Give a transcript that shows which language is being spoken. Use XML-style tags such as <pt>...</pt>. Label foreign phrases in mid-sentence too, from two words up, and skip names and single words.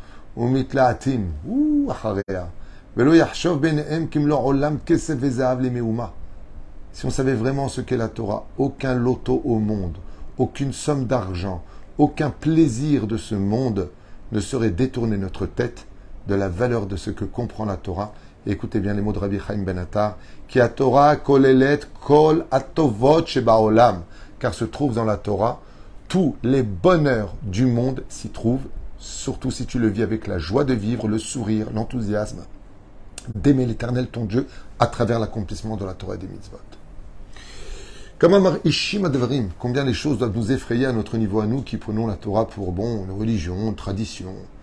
<fr>Si on savait vraiment ce qu'est la Torah, aucun loto au monde, aucune somme d'argent, aucun plaisir de ce monde ne saurait détourner notre tête de la valeur de ce que comprend la Torah. Et écoutez bien les mots de Rabbi Chaim Ben Attar, qui</fr> <he>התורה כוללת כל הטובות שבעולם,</he> <fr>car se trouve dans la Torah tous les bonheurs du monde s'y trouvent, surtout si tu le vis avec la joie de vivre, le sourire, l'enthousiasme, d'aimer l'Éternel ton Dieu à travers l'accomplissement de la Torah et des mitzvot. Combien les choses doivent nous effrayer à notre niveau à nous qui prenons la Torah pour bon, une religion, une tradition.</fr>